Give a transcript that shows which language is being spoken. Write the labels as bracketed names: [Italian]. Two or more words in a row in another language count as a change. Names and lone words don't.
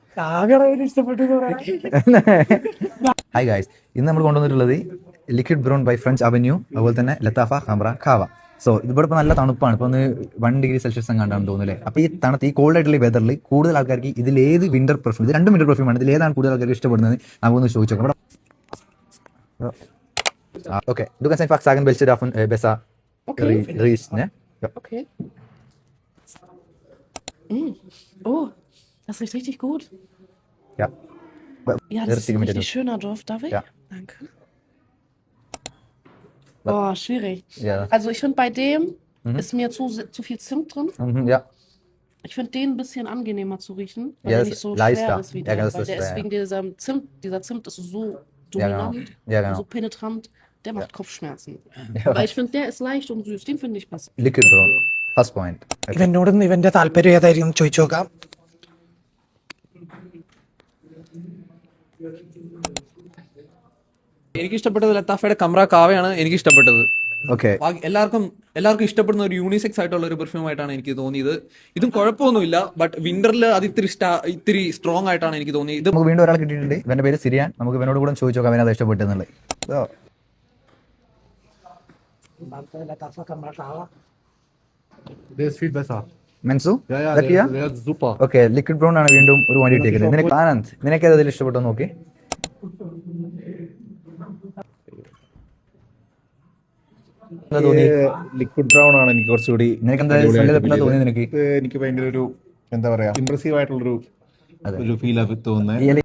[English] Hi guys, [Malayalam] ഇന്ന് നമ്മൾ കൊണ്ടുവന്നിട്ടുള്ളത് ലിക്വിഡ് ബ്രൗൺ ബൈ ഫ്രഞ്ച് അവന്യൂ, അതുപോലെ തന്നെ ലത്താഫ കമ്ര കാവ. സോ ഇവിടെ ഇപ്പോൾ നല്ല തണുപ്പാണ്, ഇപ്പോൾ ഒന്ന് 1°C കണ്ടാണ് തോന്നുന്നില്ലേ. അപ്പോൾ ഈ തണുത്ത് ഈ കോൾഡ് ആയിട്ടുള്ള വെതറിൽ കൂടുതൽ ആൾക്കാർക്ക് ഇതിലേത് [English] winter perfume, [Malayalam] ഇത് രണ്ടും വിന്റർ പെർഫ്യൂമാണ്, ഇതിലേതാണ് കൂടുതൽ ആൾക്കാർക്ക് ഇഷ്ടപ്പെടുന്നത് നമുക്കൊന്ന് ചോദിച്ചു നോക്കാം. [German] Okay, du kannst einfach sagen, welche davon besser riecht, ne? Ja. Okay. Oh, das riecht richtig gut. Ja. Ja, das ist ein richtig schöner Duft. Darf ich? Ja. Danke. Boah, schwierig. Ja. Also ich finde, bei dem ist mir zu viel Zimt drin. Ja. Ich finde den ein bisschen angenehmer zu riechen, weil Ja, der das nicht so leichter. schwer ist wie der. Ja, das Weil ist der ist schwer, wegen diesem Zimt, dieser Zimt ist so Ja, genau. dominant, Ja, genau. so penetrant, der macht Kopfschmerzen. Ja. Aber ich finde, der ist leicht und süß, den finde ich besser. [English] Liquid brown, first point. Okay. [Malayalam] ഇവനോടൊന്ന് ഇവന്റെ താല്പര്യം ഏതായിരിക്കും ചോദിച്ചു നോക്കാം. എനിക്ക് ഇഷ്ടപ്പെട്ടത് ലത്താഫയുടെ കമ്ര കാവയാണ് എനിക്ക് ഇഷ്ടപ്പെട്ടത്. Okay. എല്ലാവർക്കും ഇഷ്ടപ്പെടുന്ന ഒരു യൂണിസെക്സ് ആയിട്ടുള്ള ഒരു പെർഫ്യൂം ആയിട്ടാണ് എനിക്ക് തോന്നിയത്. ഇതും കുഴപ്പമൊന്നുമില്ല, ബട്ട് വിന്ററിൽ അത് ഇത്തിരി സ്ട്രോങ് ആയിട്ടാണ് എനിക്ക് തോന്നിയത്. നമുക്ക് വീണ്ടും ഒരാൾ കിട്ടിയിട്ടുണ്ട്, ഇവന്റെ പേര് സിരിയാൻ. നമുക്ക് ഇവനോട് കൂടെ ചോദിച്ചു നോക്കാം അവനത് ഇഷ്ടപ്പെട്ടെന്നുള്ളത്. [German] Der ist viel besser. മെൻസു Ja, der ist super. [Malayalam] ഓക്കെ, ലിക്വിഡ് ബ്രൗൺ ആണ് വീണ്ടും ഒരു വണ്ടി ഇട്ടേക്കുന്നത്. നിനക്ക് ആനന്ദ്, നിനക്ക് അതിൽ ഇഷ്ടപ്പെട്ടോ നോക്കി. ലിക്വിഡ് ബ്രൗൺ ആണ് എനിക്ക് കുറച്ചുകൂടി. നിനക്ക് എന്താ തോന്നി? നിനക്ക് എനിക്ക് ഭയങ്കര ഒരു എന്താ പറയാ ഇംപ്രസീവ് ആയിട്ടുള്ളൊരു ഒരു ഫീൽ തോന്നുന്നത്.